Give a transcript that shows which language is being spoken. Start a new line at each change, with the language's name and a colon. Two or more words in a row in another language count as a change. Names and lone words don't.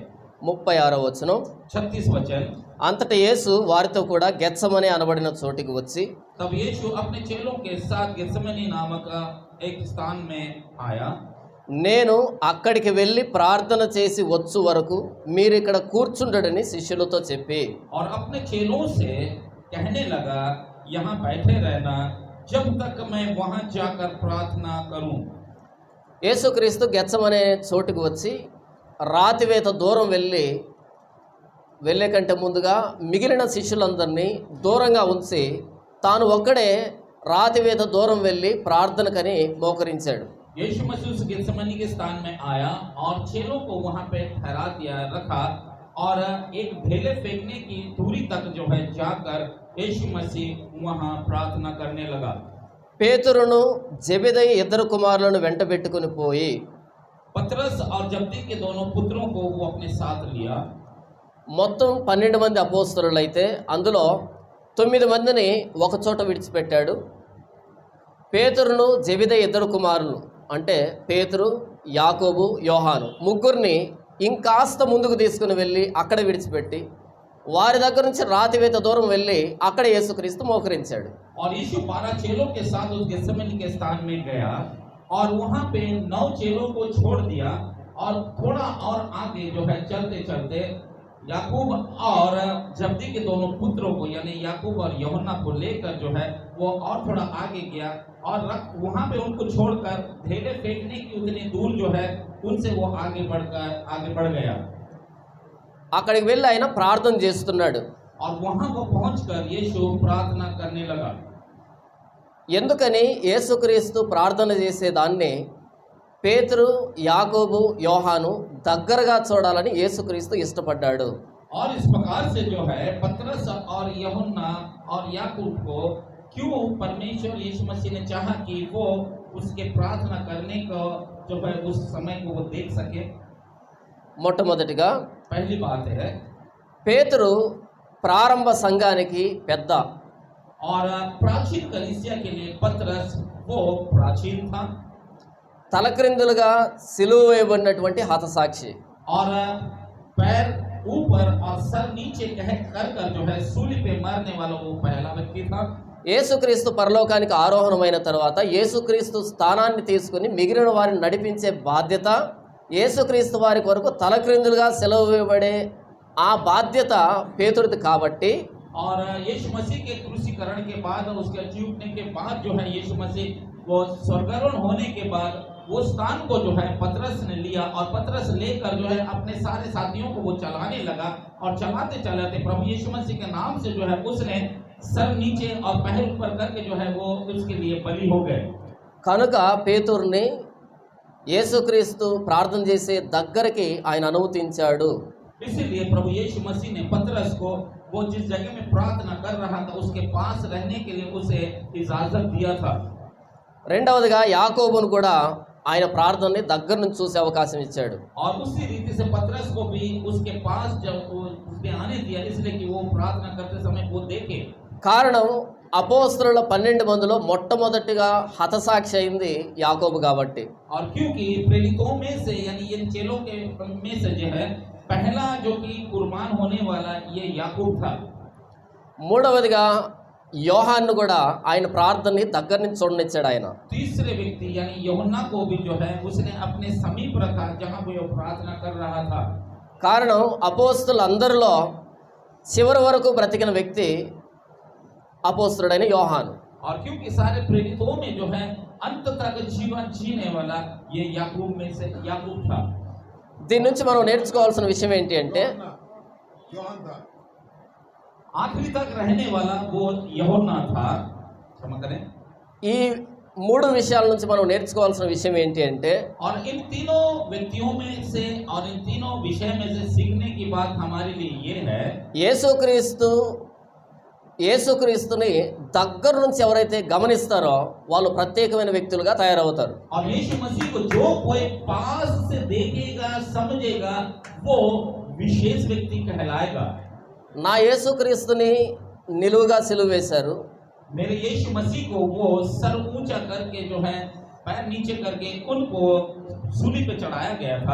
Telugu: 36వ వచనం.
Hindi: 36 वचन।
Telugu: అంతటా యేసు వారితో కూడా గెత్సమనే అనబడిన చోటికి వచ్చి
Hindi: तब यीशु अपने चेलों के साथ गेत्सेमनी नामक एक स्थान में आया।
Telugu: నేను అక్కడికి వెళ్ళి ప్రార్థన చేసి వచ్చు వరకు మీరు ఇక్కడ కూర్చుండడని శిష్యులతో చెప్పి
Hindi: और अपने चेलों से कहने लगा यहाँ बैठे रहना जब तक मैं वहाँ जाकर प्रार्थना करूं।
Telugu: యేసుక్రీస్తు గెత్సమనే చోటుకు వచ్చి రాతివేత దూరం వెళ్ళే కంటే ముందుగా మిగిలిన శిష్యులందరినీ దూరంగా ఉంచి తాను ఒక్కడే రాతివేత దూరం వెళ్ళి ప్రార్థనకని మోకరించాడు.
Hindi: यीशु मसीह उस गेत्सेमनी के स्थान में आया और चेलों को वहाँ पे ठहरा दिया रखा और एक ढेले फेंकने की दूरी तक जो है जाकर यीशु मसीह वहाँ प्रार्थना करने लगा।
Telugu: పేతురును జెబెదయి ఇద్దరు కుమారులను వెంటబెట్టుకుని పోయి
Hindi: पतरस और जब्दी के दोनों पुत्रों को वो अपने साथ लिया।
Telugu: మొత్తం 12 మంది అపోస్తలులైతే అందులో 9 మందిని ఒక చోట విడిచిపెట్టాడు. పేతురును జెబెదయి ఇద్దరు కుమారులు అంటే పేతురు, యాకోబు, యోహాను ముగ్గురిని ఇంకాస్త ముందుకు తీసుకుని వెళ్ళి అక్కడ విడిచిపెట్టి వారి దగ్గర నుంచి రాతివేత దూరం వెళ్ళి అక్కడ యేసుక్రీస్తు మోకరించాడు.
Hindi: और यीशु 12 चेलों के साथ उस गेत्सेमनी के स्थान में गया और वहाँ पे 9 चेलों को छोड़ दिया और थोड़ा और आगे जो है चलते चलते याकूब और जब्दी के दोनों पुत्रों को यानी याकूब और यूहन्ना को लेकर जो है वो और थोड़ा आगे गया और वहाँ पे उनको छोड़कर ढेले फेंकने की उतनी दूर जो है उनसे वो आगे बढ़ गया।
Telugu: అక్కడికి వెళ్ళి ఆయన ప్రార్థన చేస్తున్నాడు.
Hindi: और वहाँ वो पहुँचकर यीशु प्रार्थना करने लगा।
Telugu: ఎందుకని యేసుక్రీస్తు ప్రార్థన చేసేదాన్ని పేతురు, యాకోబు, యోహాను దగ్గరగా చూడాలని యేసుక్రీస్తు ఇష్టపడ్డాడు.
Hindi: और इस प्रकार से जो है पतरस और यूहन्ना और याकूब को क्यों परमेश्वर यीशु मसीह ने चाहा कि वो उसके प्रार्थना करने को जो है उस समय को वो देख सके।
Telugu: మొట్టమొదటిగా
Hindi: पहली बात है
Telugu: పేతురు ప్రారంభ సంఘానికి పెద్ద.
Hindi: और प्राचीन कलीसिया के लिए पतरस वो प्राचीन था।
Telugu: తలక్రిందులుగా సిలువ వేయబడినటువంటి హతసాక్షి.
Hindi: और पैर ऊपर और सर नीचे कह कर जो है सूली पे मरने वाला वो पहला व्यक्ति था।
Telugu: యేసుక్రీస్తు పరలోకానికి ఆరోహణమైన తర్వాత యేసుక్రీస్తు స్థానాన్ని తీసుకుని మిగిలిన వారిని నడిపించే బాధ్యత యేసుక్రీస్తు వారి కొరకు తలక్రిందులుగా సిలువ వేయబడే ఆ బాధ్యత పేతురుది కాబట్టి
Hindi: और यीशु मसीह के क्रूसीकरण के बाद उसके जी उठने के बाद जो है यीशु मसीह वो स्वर्गारोहण होने के बाद वो स्थान को जो है पतरस ने लिया और पतरस लेकर जो है अपने सारे साथियों को वो चलाने लगा और चलाते चलाते प्रभु यीशु मसीह के नाम से जो है उसने सर नीचे और पैर ऊपर करके जो है वो उसके लिए बलि हो गए।
Telugu: కనుక పేతురుని యేసుక్రీస్తు ప్రార్థన చేసే దగ్గరికి ఆయన అనుమతించాడు.
Hindi: इसीलिए प्रभु यीशु मसीह ने पतरस को वो जिस जगह में प्रार्थना कर रहा था उसके पास रहने के लिए उसे इजाजत दिया था।
Telugu: రెండవదిగా యాకోబును కూడా ఆయన ప్రార్థనని దగ్గర నుంచి చూసే అవకాశం ఇచ్చాడు.
Hindi: और उसी रीति से पतरस को भी उसके पास जब उसने आने दिया इसलिए कि वो प्रार्थना करते समय वो देखे।
Telugu: కారణం అపోస్తలుల 12 మందిలో మొట్టమొదటిగా హతసాక్షి అయింది యాకోబు కాబట్టి.
Hindi: और क्योंकि प्रेरितों में से यानी इन चेलों के में से जो है पहला जो कि कुर्बान होने वाला ये याकूब था।
Telugu: మూడవదిగా యోహాన్ను కూడా ఆయన ప్రార్థనని దగ్గర నుంచి చూడనిచ్చాడు ఆయన.
Hindi: तीसरे व्यक्ति यानी यूहन्ना को भी जो है उसने अपने समीप रखा जहां वो प्रार्थना कर रहा था।
Telugu: కారణం అపోస్తలులందరిలో చివరి వరకు బ్రతికిన వ్యక్తి అపోస్తలుడైన యోహాను.
Hindi: और क्योंकि सारे प्रेरितों में जो है अंत तक जीवन जीने वाला ये याकूब में से याकूब था।
Telugu: దీని నుంచి మనం నేర్చుకోవాల్సిన విషయం ఏంటి అంటే
Hindi: आखिरी तक रहने वाला वो यूहन्ना था। क्षमा करें।
Telugu: ఈ మూడు విషయాల నుంచి మనం నేర్చుకోవాల్సిన విషయం ఏంటి అంటే
Hindi: और इन तीनों व्यक्तियों में से और इन तीनों विषय में से सीखने की बात हमारे लिए ये है
Telugu: యేసుక్రీస్తుని దగ్గర నుంచి ఎవరైతే గమనిస్తారో వాళ్ళు ప్రత్యేకమైన వ్యక్తులుగా తయారవుతారు.
Hindi: और यीशु मसीह को जो कोई पास से देखेगा समझेगा वो विशेष व्यक्ति कहलाएगा।
Telugu: నా యేసుక్రీస్తుని నిలువుగా సిలువ వేశారు,
Hindi: मेरे यीशु मसीह को वो सर ऊंचा करके जो है पैर नीचे करके उनको सूली पे चढ़ाया गया था।